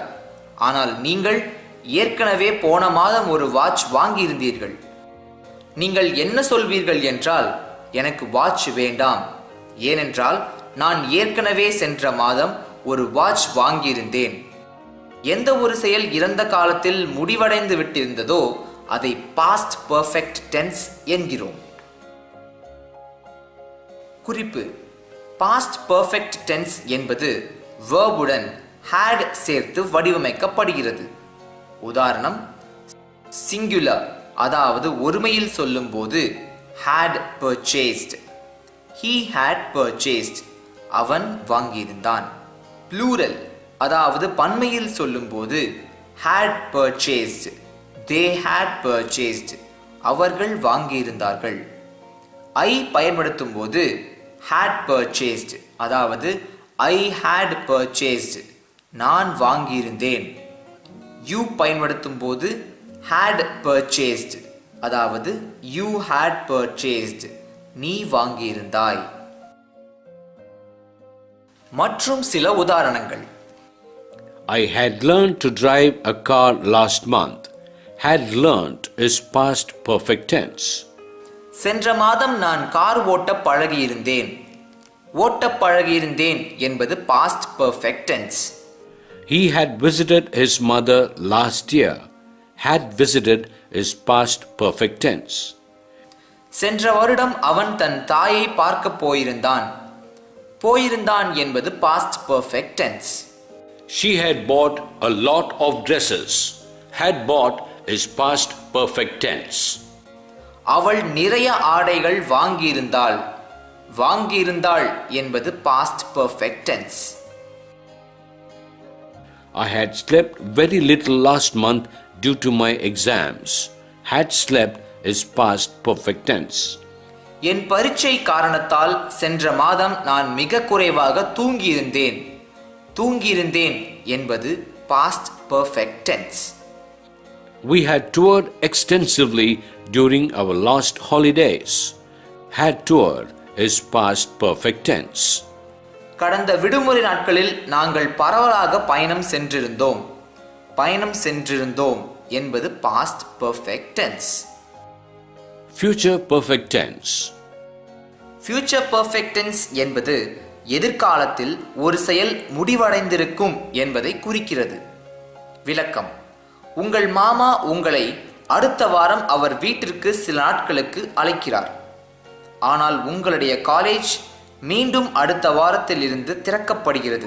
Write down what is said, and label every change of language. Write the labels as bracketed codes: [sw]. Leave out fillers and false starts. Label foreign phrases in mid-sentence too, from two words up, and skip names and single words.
[ta] ஆனால் நீங்கள் ஏற்கனவே போன மாதம் ஒரு வாட்ச் வாங்கியிருந்தீர்கள். நீங்கள் என்ன சொல்வீர்கள் என்றால், எனக்கு வாட்ச் வேண்டாம், ஏனென்றால் நான் ஏற்கனவே சென்ற மாதம் ஒரு வாட்ச் வாங்கியிருந்தேன். எந்த ஒரு செயல் இறந்த காலத்தில் முடிவடைந்து விட்டிருந்ததோ அதை [en] past perfect tense [ta] என்கிறோம். குறிப்பு: [en] past perfect tense [ta] என்பது verb-உடன் had சேர்த்து வடிவமைக்கப்படுகிறது. உதாரணம்: singular அதாவது ஒருமையில் சொல்லும்போது [en] had purchased, he had purchased, [ta] அவன் வாங்கியிருந்தான். plural அதாவது பன்மையில் சொல்லும்போது [en] had purchased, they had purchased, [ta] அவர்கள் வாங்கியிருந்தார்கள். I பயன்படுத்தும் போது [en] had purchased [ta] அதாவது [en] I had purchased, [ta] நான் வாங்கியிருந்தேன். You பயன்படுத்தும் போது [en] had purchased [ta] அதாவது [en] you had purchased, [ta] நீ வாங்கியிருந்தாய். மற்றும் சில உதாரணங்கள். [en] I had learned to drive a car last month. Had learned is past perfect tense. [ta] சென்ற மாதம் நான் கார் ஓட்ட பழகியிருந்தேன். ஓட்ட பழகியிருந்தேன் என்பது [en] past perfect tense. He had visited his mother last year. Had visited is past perfect tense. [ta] சென்ற வருடம் அவன் தன் தாயை பார்க்க போயிருந்தான். போயிருந்தான் என்பது [en] past perfect tense. She had bought a lot of dresses. Had bought is past perfect tense. [ta] அவள் நிறைய ஆடைகள் வாங்கியிருந்தாள். வாங்கியிருந்தாள் என்பது [en] past perfect tense. I had slept very little last month due to my exams. Had slept is past perfect tense. [ta] என் பரீட்சை காரணத்தால் சென்ற மாதம் நான் மிக குறைவாக தூங்கியிருந்தேன். தூங்கியிருந்தேன் என்பது [en] past perfect tense. We had toured extensively during our last holidays. Had toured is past perfect tense. [ta] கடந்த விடுமுறை நாட்களில் நாங்கள் பரவலாக பயணம் சென்றிருந்தோம். பயணம் சென்றிருந்தோம் என்பது [en] past perfect tense. Future perfect tense. Future perfect tense [ta] என்பது எதிர்காலத்தில் ஒரு செயல் முடிவடைந்திருக்கும் என்பதை குறிக்கிறது. விளக்கம். உங்கள் மாமா உங்களை அடுத்த வாரம் அவர் வீட்டிற்கு சில நாட்களுக்கு அழைக்கிறார். ஆனால் உங்களுடைய காலேஜ் மீண்டும் அடுத்த வாரத்தில் இருந்து திறக்கப்படுகிறது.